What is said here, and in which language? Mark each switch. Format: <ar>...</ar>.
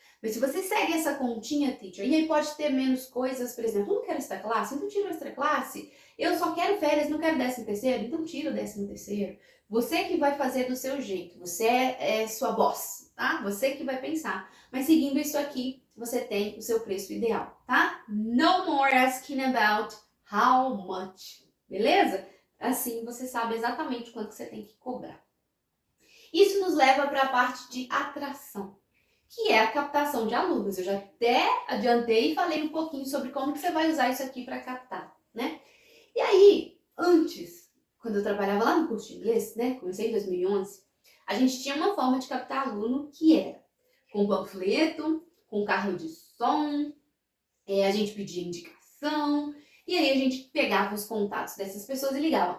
<pt>Mas se você segue essa continha, teacher, e aí pode ter menos coisas, por exemplo, eu não quero extra classe, então tira a extra classe, eu só quero férias, não quero 13º, então tira o 13º. Você que vai fazer do seu jeito, você é sua boss, tá? Você que vai pensar. Mas seguindo isso aqui, você tem o seu preço ideal, tá?</pt> <en>No more asking about how much, beleza?</en> <pt>Assim você sabe exatamente quanto que você tem que cobrar. Isso nos leva para a parte de atração, que é a captação de alunos. Eu já até adiantei e falei um pouquinho sobre como que você vai usar isso aqui para captar, né? E aí, antes, quando eu trabalhava lá no curso de inglês, né, comecei em 2011, a gente tinha uma forma de captar aluno que era com panfleto, com carro de som, a gente pedia indicação, e aí a gente pegava os contatos dessas pessoas e ligava.</pt>